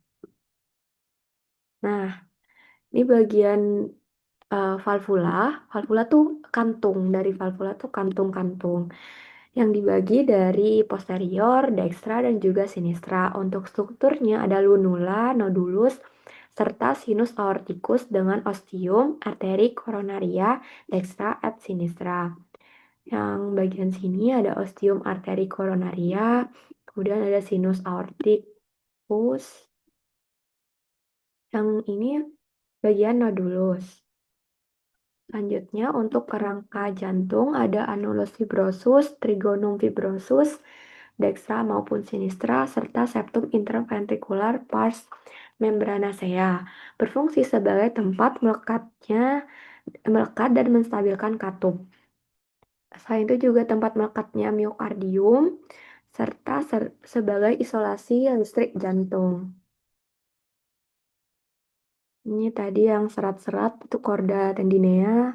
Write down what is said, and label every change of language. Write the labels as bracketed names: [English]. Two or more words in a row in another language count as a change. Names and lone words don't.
[Indonesian] Nah, ini bagian valvula. Valvula tuh kantung, dari valvula tuh kantung-kantung yang dibagi dari posterior, dextra, dan juga sinistra. Untuk strukturnya ada lunula, nodulus, serta sinus aorticus dengan ostium, arteri coronaria, dextra et sinistra. Yang bagian sini ada ostium arteri coronaria, kemudian ada sinus aorticus. Yang ini bagian nodulus. Selanjutnya untuk kerangka jantung ada annulus fibrosus, trigonum fibrosus, dextra maupun sinistra, serta septum interventricular pars membranacea. Berfungsi sebagai tempat melekat dan menstabilkan katup. Selain itu juga tempat melekatnya miokardium, serta sebagai isolasi listrik jantung. Ini tadi yang serat-serat itu korda tendinea.